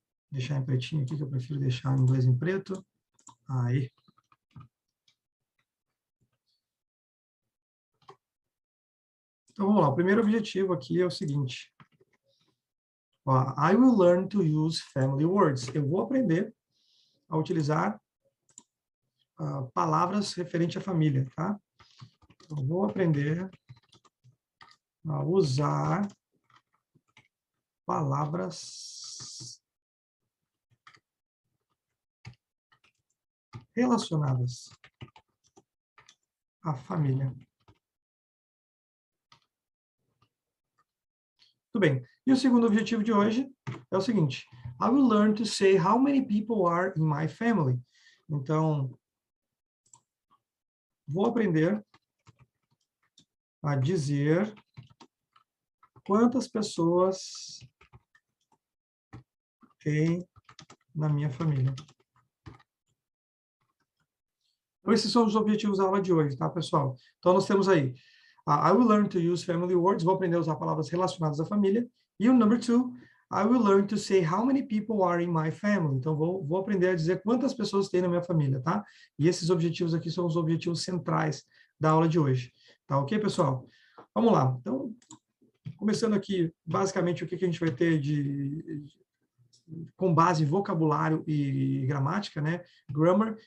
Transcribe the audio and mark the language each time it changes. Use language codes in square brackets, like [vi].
[pt] Deixar em pretinho aqui, que eu prefiro deixar em inglês em preto. Aí. Então, vamos lá. O primeiro objetivo aqui é o seguinte. [en] Ó, I will learn to use family words. [pt] Eu vou aprender a utilizar palavras referentes à família, tá? Eu vou aprender a usar palavras relacionadas à família. Tudo bem. E o segundo objetivo de hoje é o seguinte. [en] I will learn to say how many people are in my family. [pt] Então, vou aprender a dizer quantas pessoas tem na minha família. Então, esses são os objetivos da aula de hoje, tá, pessoal? Então, nós temos aí, [en] I will learn to use family words, [pt] vou aprender a usar palavras relacionadas à família. E o number 2, [en] I will learn to say how many people are in my family. [pt] Então, vou aprender a dizer quantas pessoas tem na minha família, tá? E esses objetivos aqui são os objetivos centrais da aula de hoje. Tá ok, pessoal? Vamos lá. Então, começando aqui, basicamente, o que a gente vai ter com base em vocabulário e gramática, né? Grammar.